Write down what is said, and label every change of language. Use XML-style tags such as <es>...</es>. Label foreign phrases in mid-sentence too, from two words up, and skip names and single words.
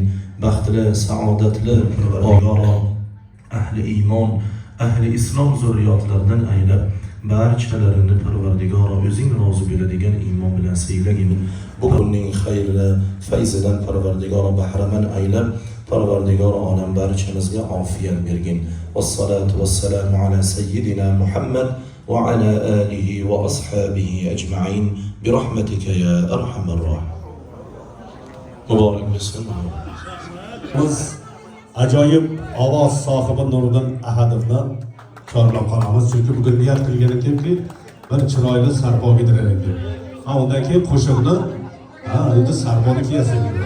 <uz>Baxtli, saodatli Parvardigor ahli iymon, ahli islom zurriyotlaridan aylab, barchalarini Parvardigor o'zing rozi bo'ladigan iymon bilan siylagin. Bugunning xayri fayzidan Parvardigor bahramand aylab, Parvardigor olam barchamizga ofiyat bergin.</uz> <ar>والصلاة والسلام على سيدنا محمد وعلى آله وأصحابه أجمعين برحمتك يا أرحم الراحمين.</ar> <uz>Muborak bo'lsin. Biz ajoyib ovoz sohibi Nuriddin Ahadovni chorlab qolamiz. Chunki bugun niyat qilgan ekanki, bir chiroyli sarpo gidirar ekan. Ha, undan keyin qo'shiqni endi sarponi kiyasak edi.</uz>